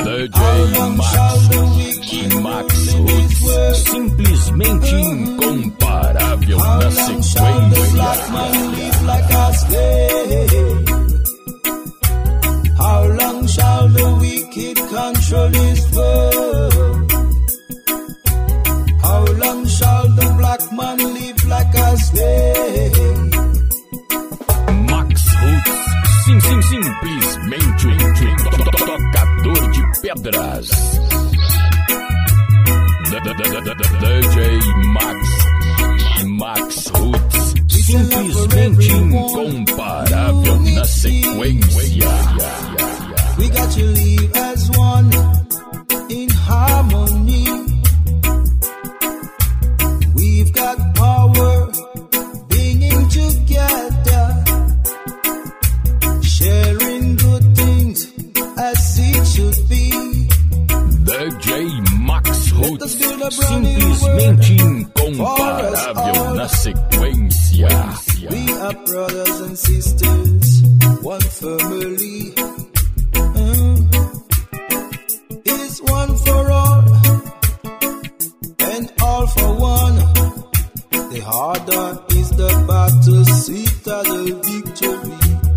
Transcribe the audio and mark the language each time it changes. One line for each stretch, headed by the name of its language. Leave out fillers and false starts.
Portuguese: DJ Max Roots, simplesmente incomparável na sequência.
English: How long shall the wicked control his world? How long shall the black man live like a slave?
Portuguese: Max Roots, simplesmente tocador de pedras. DJ Max Roots, simplesmente incomparável na sequência.
English: We got to live as one in harmony. We've got power being together, sharing good things as it should be.
Portuguese: DJ Max Roots, simplesmente incomparável na sequência.
English: We are brothers and sisters, one family. It's one for all and all for one. The harder is the battle, sweeter the victory.